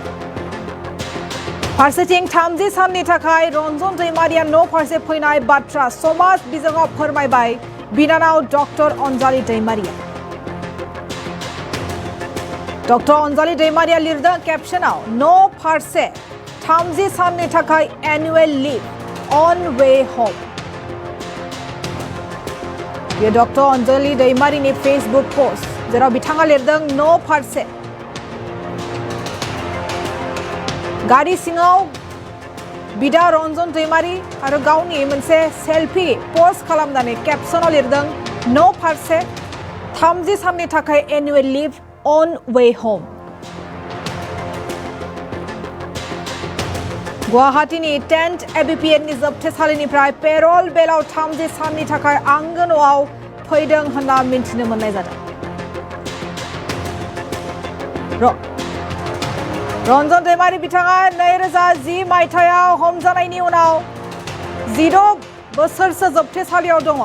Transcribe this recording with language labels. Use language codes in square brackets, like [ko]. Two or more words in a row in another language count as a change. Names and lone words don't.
[brx] फारसेथिं 30 साननि थाखाय रन्जन दैमारिया न' फारसे फैनाय बाथ्रा समाज बिजोङाव फोरमायबाय बिनानाव डक्टर अनजालि दैमारिया। डक्टर अनजालि दैमारिया लिरदों केप्शनाव न' फारसे 30 साननि थाखाय [en] annual leave on way home. [brx] ये डक्टर अनजालि दैमारिनि फेसबुक पोस्ट जेराव बिथाङा लिरदों न' फारसे गारि सिङाव बिदा रन्जन दैमारी आरो गावनि मोनसे सेल्फी पोस्ट खालामनानै केप्शनाव लिरदों न' फारसे 30 साननि थाखाय [en] annual leave on way home. [brx] गुवाहाटीनि टेन्ट ABPN नि जोबथेसालिनिफ्राय पेरल बेलाव 30 साननि थाखाय आंगो न'आव फैदों होनना मिथिनो मोननाय जादों। रन्जन दैमारी बिथाङा 2010 मायथाइयाव हमजानायनि उनाव 16 बोसोरसो जोबथेसालियाव दङ।